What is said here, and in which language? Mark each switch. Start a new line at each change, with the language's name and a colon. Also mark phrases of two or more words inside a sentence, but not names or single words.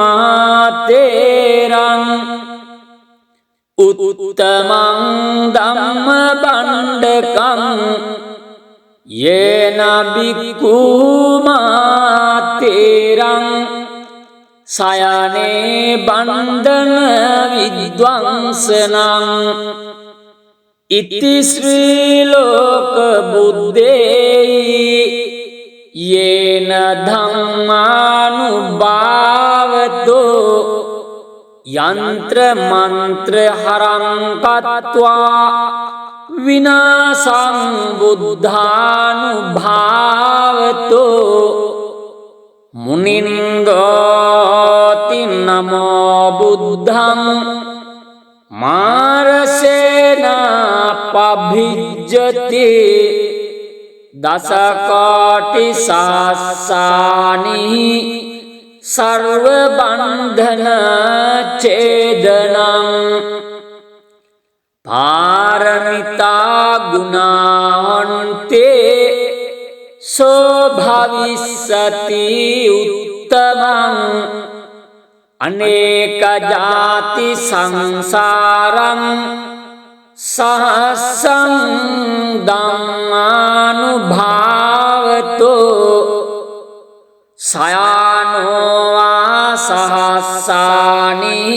Pali: මාතේරං උත්තමං ධම්ම බණ්ඩකං යේන බික්ඛු මාතේරං සයනේ බන්ධන විද්වංසනං ඉති ශ්‍රී ලෝක බුද්දේහි යේන ධම්මානුභාවතෝ යන්ත්‍ර මන්ත්‍ර හරං කତ୍වා විනාසං බුද්ධානුභාවතෝ මුනින්ගෝති නමෝ බුද්ධං මාරසේන පභිජ්ජති දසකෝටි සාස්සානි සර්ව බන්ධන ඡේදනං පාරමිතා गुणान्ते सो भविष्यति उत्तमं अनेक जाति संसारं सहस्रं धम्मानुभावतो सयानो वा सहस्राणि